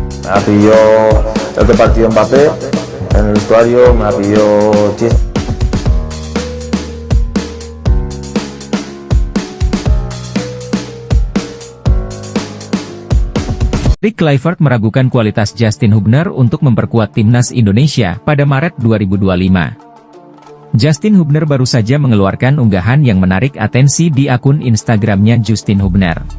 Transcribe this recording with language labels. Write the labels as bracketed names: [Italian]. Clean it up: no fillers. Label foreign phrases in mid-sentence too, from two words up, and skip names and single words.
[Spanish] me la pilló el otro partido Mbappé en el vestuario, me la pilló Chis. [Indonesian] Patrick Kluivert meragukan kualitas Justin Hubner untuk memperkuat timnas Indonesia pada Maret 2025. Justin Hubner baru saja mengeluarkan unggahan yang menarik atensi di akun Instagramnya Justin Hubner.